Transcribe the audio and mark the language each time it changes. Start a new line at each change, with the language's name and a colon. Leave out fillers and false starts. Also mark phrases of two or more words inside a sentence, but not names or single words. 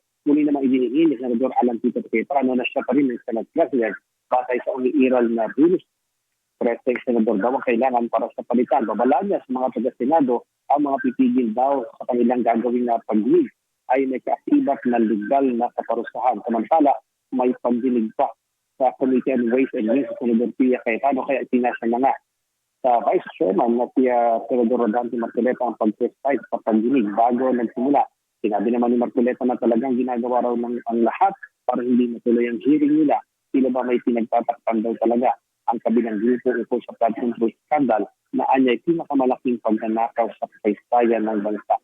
Filipino: Muli naman idiniin ni Senador Alan Peter Cayetano na siya pa rin ng
English: Senate President
Filipino: batay sa umiiral na rules. Preseng senador daw ang kailangan para sa palitan. Babala niya sa mga taga-Senado ang mga pipigil daw sa kanilang gagawin na pagdinig ay may kaasibat na legal na kaparusahan. Samantala, may pagdinig pa sa Committee on Ways and Means sa Senador Pia Cayetano kaya itinasa na nga sa Vice Chairman na si Senador Rodante Marcoleta ang pag-preside sa pagdinig bago nagsimula. Sinabi naman ni Marcoleta na talagang ginagawa raw ng ang lahat para hindi matuloy ang hearing nila. Sila ba may pinagtatakpan daw talaga ang kabilang grupo ukol sa
English: flood control scandal
Filipino: na anya'y pinakamalaking pagnanakaw sa kasaysayan ng bansa.